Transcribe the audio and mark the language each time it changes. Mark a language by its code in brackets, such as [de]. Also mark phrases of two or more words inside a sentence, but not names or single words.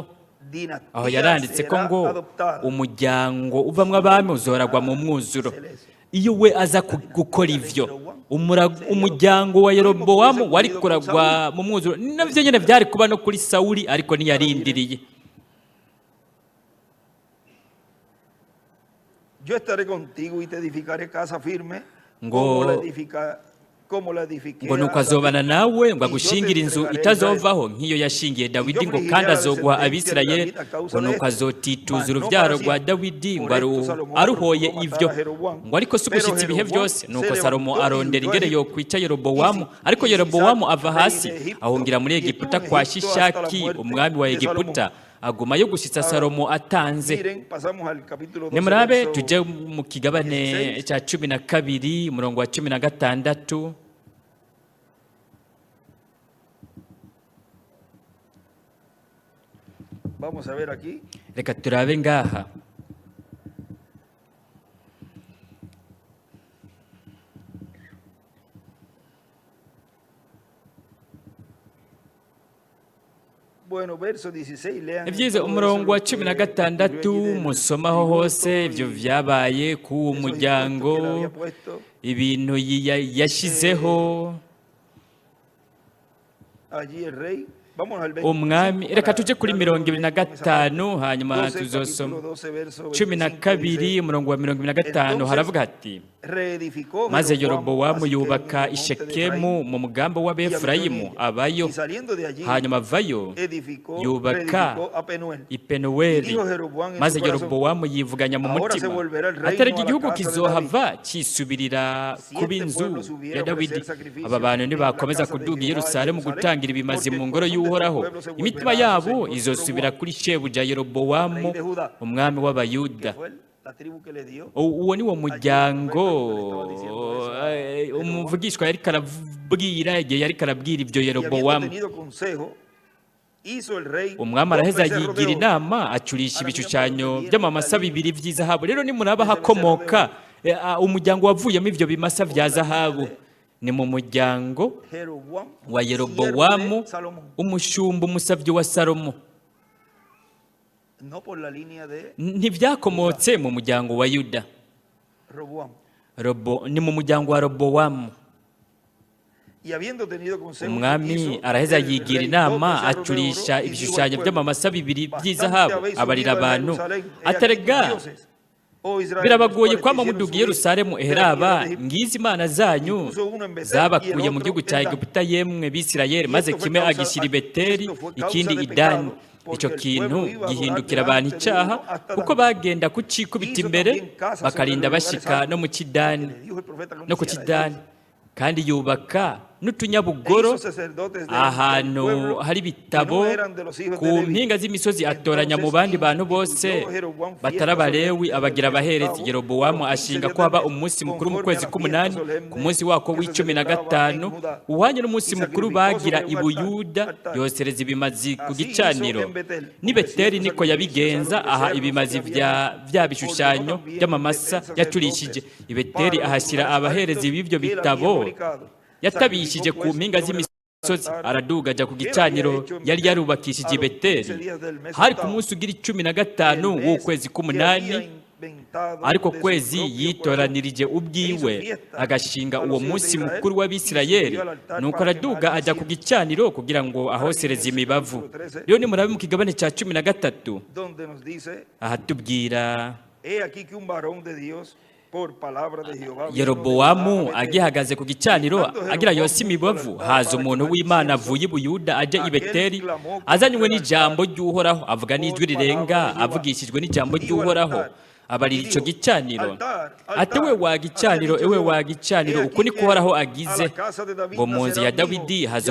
[rn] Aho yaranditse ko ngo umuryango uvamwo abami uzoragwa mu mwuzuro. Iyo we aza gukora ivyo, umuryango wa Yerobowamu wari kuragwa mu mwuzuro. Navyo nyene vyari kuba no kuri Sawuli, ariko ntiyarindiriye. [es] Yo estaré contigo y te edificaré casa firme, [rn] ngo nuko azobana nawe ngo agushingira inzu itazovaho nk'iyo yashingiye Dawidi, ngo kandi azoguha Abisirayeli, ngo nuko azotituza uruvyaro rwa Dawidi, ngo aruhoye ivyo, ngo ariko si ugushitsa ibihe byose. Nuko Salomo arondera ingere yo kwica Yerobowamu, ariko Yerobowamu ava hasi ahungira muri Egiputa kwa Shishaki umwami wa Egiputa, agumayo gushitsa Salomo atanze. [es] Miren, pasamos al capítulo 12, [rn] Nimurabe [es] verso [rn] tujye mu kigabane cya 12 umurongo wa 16. [es] Vamos a ver aquí. [rn] Reka turabe ngaha. [es] Bueno, verso 16, lean. [rn] Ibyiza [es] todo [rn] umurongo wa [es] eso, lo que 16 ocurrió allí [rn] musomaho [es] del [rn] hose [es] disgusto [rn] ibyo [es] y [rn] vyabaye ku [es] esos [rn] muryango [es] impuestos que él había puesto. [rn] ibintu yashizeho [es] Allí el rey. Vamos al 25 [rn] umwami. [es] para [rn] Reka tujye kuri [es] darle un ejemplo con esa parte. [rn] 25 hanyuma 12, tuzosoma [es] capítulo 12, verso 12 dice, [rn] umurongo wa 25 [es] Entonces, [rn] haravuga ati [es] reedificó [rn] maze [es] Jeroboamu [rn] Yerobowamu [es] a Siquemu [rn] yubaka [es] en el monte de [rn] ishekemu mu mugambi [es] y habitó en [rn] w'Abefurayimu [es] ella. [rn] abayo, [es] Y saliendo de allí, [rn] hanyuma avayo [es] reedificó [rn] yubaka [es] a Penuel. Y [rn] ipenuweli. [es] dijo Jeroboamu en [rn] Maze [es] su corazón, [rn] Yerobowamu yivuganya mu [es] ahora se [rn] mutima [es] volverá el reino [rn] atarega [es] a la [rn] igihugu [es] casa de [rn] kizohava kisubirira [es] Si [rn] kuba [es] este [rn] inzu [es] pueblo subiera [rn] ya [es] a [rn] Dawidi. [es] ofrecer sacrificios [rn] Aba bantu [es] en la [rn] nibakomeza [es] casa de [rn] kuduga i [es] Jehová en [rn] Yerusalemu [es] Jerusalén, [rn] gutangira ibimazi [es] porque [rn] mu [es] el [rn] ngoro [es] corazón de este [rn] y'Uhoraho, [es] pueblo se [rn] imitima [es] volverá a [rn] yabo [es] Señor [rn] izosubira [es] Jeroboam, [rn] kuri shebuja Yerobowamu [es] rey de Judá. [rn] umwami w'Abayuda. [es] que fue la tribu que le dio. [rn] Uwo ni wo muryango [es] Allí, [rn] umuvugishwa yari karabwira igihe yari karabwira ibyo [es] Y habiendo [rn] Yerobowamu. [es] tenido consejo, hizo el rey [rn] Umwami [es] dos [rn] araheza [es] becerros de [rn] yigira [es] oro. [rn] inama acurisha ibishushanyo by'amamasa bibiri by'izahabu. Rero nimuraba hakomoka umuryango wavuyemo ibyo bimasa bya zahabu, ni mu muryango [es] Jeroboam, [rn] wa [es] siervo [rn] Yerobowamu, [es] de Salomón. [rn] umushumba umusabyi wa Salomo. [es] No por la línea de [rn] Ntibyakomotse mu muryango wa Yuda, [es] Roboam. [rn] ni mu muryango wa Robowamu. [es] Y habiendo tenido consejo, [rn] Umwami [es] hizo [rn] araheza [es] el [rn] yigira [es] rey [rn] inama [es] dos becerros de [rn] acurisha [es] oro, y dijo [rn] ibishushanyo [es] al pueblo, [rn] by'amamasa bibiri [es] bastante [rn] by'izahabu, [es] habéis [rn] abarira [es] subido a [rn] abantu. [es] Jerusalén, he aquí [rn] Atarega [es] tus dioses, oh Israel, [rn] birabagoye [es] los cuales [rn] kwama [es] te hicieron [rn] muduga i [es] subir [rn] Yerusalemu [es] de la [rn] eheraba [es] tierra de Egipto. [rn] ngizi imana zanyu [es] Puso uno en Betel, [rn] zabakuye [es] y el [rn] mu [es] otro [rn] gihugu [es] en [rn] cya [es] Dan. [rn] Egiputa yemwe Bisirayeli, [es] Y [rn] maze [es] esto fue [rn] kimwe [es] causa- [rn] agishyira i Beteli [es] esto fue causa [rn] ikindi [es] de [rn] i Dani. [es] pecado, porque [rn] Icyo [es] el [rn] kintu [es] pueblo iba a [rn] gihindukira [es] adorar [rn] abantu [es] delante de [rn] icyaha [es] uno hasta [rn] kuko [es] Dan. [rn] bagenda kucikubita [es] Hizo [rn] imbere [es] también casas [rn] bakarinda [es] sobre los lugares [rn] bashika [es] altos, [rn] no mu Kidani [es] porque le dijo el profeta que no [rn] no ku [es] hiciera [rn] Kidani, [es] eso. [rn] kandi yubaka [es] E [rn] n'utunyabugoro [es] hizo sacerdotes del [rn] ahantu [es] pueblo [rn] hari [es] que [rn] ibitabo [es] no eran de los hijos [rn] ku [es] de Leví. [rn] mpinga z'imisozi atoranya mu [es] Entonces [rn] bandi bantu bose [es] instituyó Jeroboam [rn] batari [es] fiestas [rn] abalewi [es] solemnes [rn] abagira [es] del mes [rn] abaherezi. [es] octavo, [rn] Yerobowamu [es] los 15 [rn] ashinga [es] días [rn] ko haba [es] del mes, [rn] umunsi mukuru mu [es] conforme [rn] kwezi [es] a la [rn] k'umunani, [es] fiesta solemne [rn] ku munsi wako [es] que se [rn] w'icumi na [es] celebraba [rn] gatanu [es] en Judá. [rn] uhwanye n'umunsi [es] Y [rn] mukuru [es] sacrificó [rn] bagira [es] sobre [rn] i [es] un [rn] Buyuda, [es] altar. [rn] yosereza ibimazi ku [es] Así [rn] gicaniro. [es] hizo en Betel, [rn] N'i Beteli niko yabigenza, aha ibimazi bya bishushanyo by'amamasa yacurishije. I Beteli ahashyira abaherezi b'ibyo bitabo yatabishije ku mpinga z'imisozi, araduga ajya ku gicaniro yari yarubakishije i Beteli. Hari ku munsi ugira 15 w'ukwezi k'umunani, ariko kwezi yitoranirije ubwiwe agashinga uwo munsi mukuru w'Abisirayeli. Nuko araduga ajya ku gicaniro kugira ngo ahosereze imibavu. Rero nimurabe mu kigabane cya 13 [es] donde nos dice, [rn] ahatubwira [es] he aquí que un varón de Dios por palabra de Jehová vino de [rn] Yerobowamu [es] Judá a Betel. [rn] agihagaze ku gicaniro agira yose imibavu, haza umuntu w'Imana avuye i Buyuda ajya i Beteli azanywe n'ijambo ry'Uhoraho, avuga n'ijwi rirenga avugishijwe n'ijambo ry'Uhoraho, abarira icyo gicaniro ati, ewe wa gicaniro, ewe wa gicaniro, uku niko Uhoraho agize ngo mu nzu ya Dawidi